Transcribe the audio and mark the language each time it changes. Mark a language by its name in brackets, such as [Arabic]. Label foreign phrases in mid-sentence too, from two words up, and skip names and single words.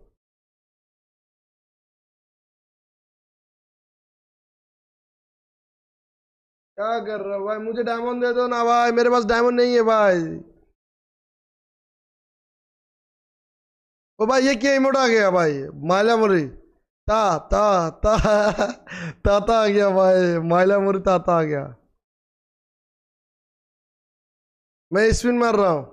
[Hindi] क्या कर रहा हो भाई? मुझे डायमंड दे दो ना भाई, मेरे पास डायमंड नहीं है भाई। ओ भाई ये क्या इमोट आ गया भाई? माइला मुरी ता ता ता ताता आ गया भाई, माइला मुरी ताता आ गया। मैं स्पिन मार रहा हूँ।